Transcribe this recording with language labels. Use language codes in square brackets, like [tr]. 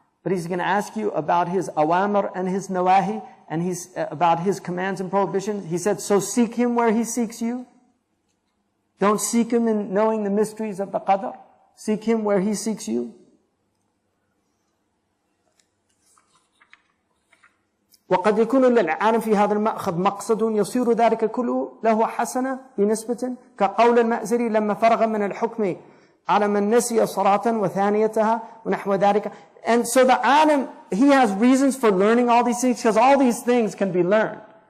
[en] But He's going to ask you about His awamir and His nawahi, and about His commands and prohibitions. He said, so seek Him where He seeks you. Don't seek Him in knowing the mysteries of the qadr. Seek Him where He seeks you. [ar] وقد يكون للعالم في هذا المأخذ مقصد يصير ذلك كله له حسنة بنسبة كقول المأزري لما فرغ من الحكم على من نسي صلاة وثانيتها ونحو ذلك. [en] And so the alim, he has reasons for learning all these things because all these things can be learned.